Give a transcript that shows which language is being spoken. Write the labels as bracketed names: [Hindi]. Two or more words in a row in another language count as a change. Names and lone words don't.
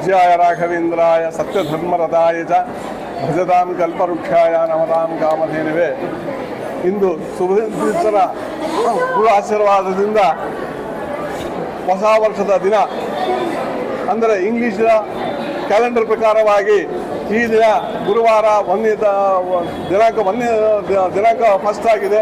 [Sanskrit] पूज्याय राघवेन्द्राय सत्यधर्मरताय च भजतां कल्पवृक्षाय नमतां कामधेनुवे [Kannada] ಇಂದು ಸುಭದ್ರ ಗುರು ಆಶೀರ್ವಾದದಿಂದ ಹೊಸ ವರ್ಷದ ದಿನ ಅಂದರೆ [English] English calendar [Kannada] ಪ್ರಕಾರವಾಗಿ ಈ ದಿನ ಗುರುವಾರ ದಿನಾಂಕ ಫಸ್ಟ್ ಆಗಿದೆ.